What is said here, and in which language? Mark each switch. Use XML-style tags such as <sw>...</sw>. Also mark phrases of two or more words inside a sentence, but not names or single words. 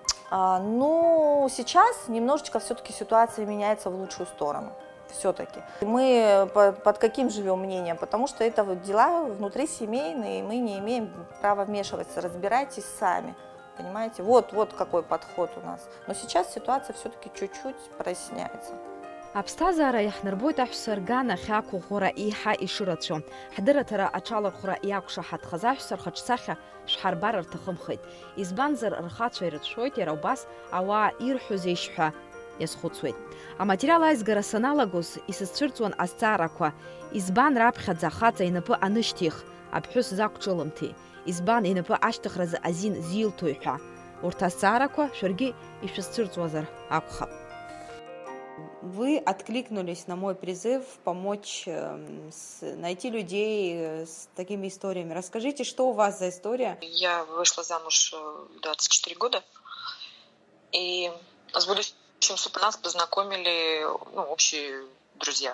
<ru>Ну, сейчас немножечко все-таки ситуация меняется в лучшую сторону. Все-таки. Мы под каким живем мнением? Потому что это вот дела внутрисемейные, и мы не имеем права вмешиваться. Разбирайтесь сами. Понимаете? Вот какой подход у нас. Но сейчас ситуация все-таки чуть-чуть проясняется.</ru> <ab>Аԥсҭазаара иаҳнарбоит аҳәса ргана хьаақәа ӷәыра еиҳа ишырацәоу. Ҳдырраҭара аҽалархәра иақәшаҳаҭхаз аҳәса рхаҿсахьа шәҳарбар рҭахымхеит. Избанзар рхацәа ирыцәшәоит, иара убас ауаа ирҳәозеишь ҳәа иазхәыцуеит. Аматериал аизгара саналагоз исызцәырҵуан азҵаарақәа. Избан раԥхьаӡа ахаҵа инапы анышьҭих, аԥҳәыс закәҿылымҭи. избан инапы ашьҭыхразы азин зилҭои ҳәа. Урҭ азҵаарақәа шәаргьы ишәызцәырҵуазар акәхап.</ab> <ru>Вы откликнулись на мой призыв помочь найти людей с такими историями. Расскажите, что у вас за история? Я вышла замуж в 24 года, и с будущим супругом нас познакомили общие друзья.</ru>